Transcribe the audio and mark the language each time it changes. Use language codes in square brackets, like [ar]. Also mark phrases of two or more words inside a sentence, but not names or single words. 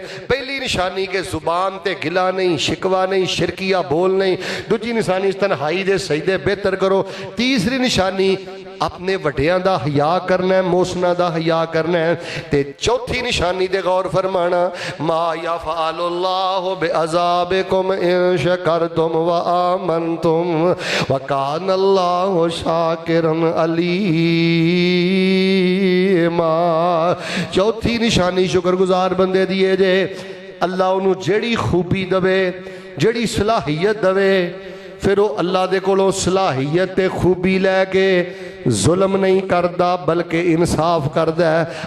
[pa] پہلی نشانی کہ زبان تے گلہ نہیں، شکوہ نہیں، شرکیہ بول نہیں. دوجی نشانی تنہائی دے سجدے بہتر کرو۔ تیسری نشانی اپنے وڈیاں دا حیا کرنا ہے، موسنا دا حیا کرنا ہے. تے چوتھی نشانی دے غور فرمانا, [ar] ما يفعل الله بعذابكم إن شكرتم وآمنتم وكان الله شاكرا علي. [pa] چوتھی نشانی شکرگزار بندے دی ہے جے اللہ اونہوں جیڑی خوبی دوے، جیڑی صلاحیت دوے، فیر وہ اللہ دے کولوں صلاحیت تے خوبی لے کے ظلم نہیں کرتا بلکہ انصاف کرتا ہے.